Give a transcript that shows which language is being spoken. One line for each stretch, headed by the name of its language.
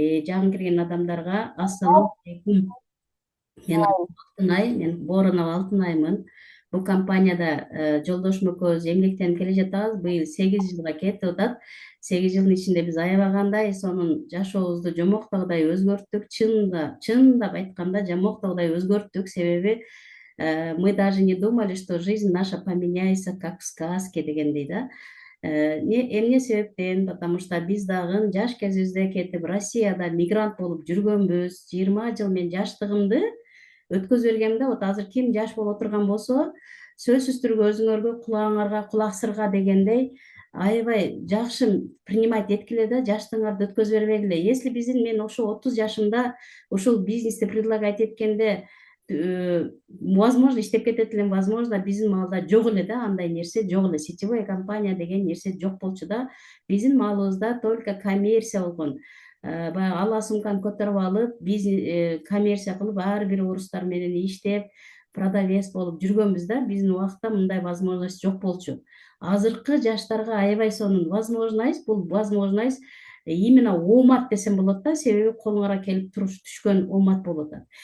Kyrgyz: Жаңы кирген адамдарга ассалам алейкум. Мен Боронов Алтынаймын. Бул компанияда жолдошум экөөбүз эмгектенип келе жатабыз. Быйыл 8 жылга кетип атат. 8 жылдын ичинде биз аябагандай сонун жашообузду жомоктогудай өзгөрттүк. Чындап айтканда жомоктогудай өзгөрттүк. Себеби
Russian: мы даже не думали, что жизнь наша поменяется как в сказке
Kyrgyz: дегендей да. Эмне себептен?
Russian: Потому что
Kyrgyz: биз дагы жаш кезибизде кетип Россияда мигрант болуп жүргөнбүз. 20 жыл мен жаштыгымды өткөзүп бергенде, вот азыр ким жаш болуп отурган болсо, сөзсүз түрдө өзүңөргө кулагыңарга кулак сырга дегендей аябай жакшы принимать эткиле да, жаштыгыңарды өткөзүп бербегиле. Если мен ошо 30 жашымда ушул бизнести предлагать эткенде возможно иштеп кетет элем, возможно биздин маалда жок эле да, андай нерсе жок эле, сетевой компания деген нерсе жок болчу да. Биздин маалыбызда только коммерция болгон. Баягы ала сумканы көтөрүп алып, коммерция кылып, ар бир орустар менен иштеп, продавец болуп жүргөнбүз да. Биздин убакытта мындай возможность жок болчу. Азыркы жаштарга аябай сонун возможность, бул возможность именно оомат десем болот да, себеби колуңарга келип түшкөн оомат болуп атат.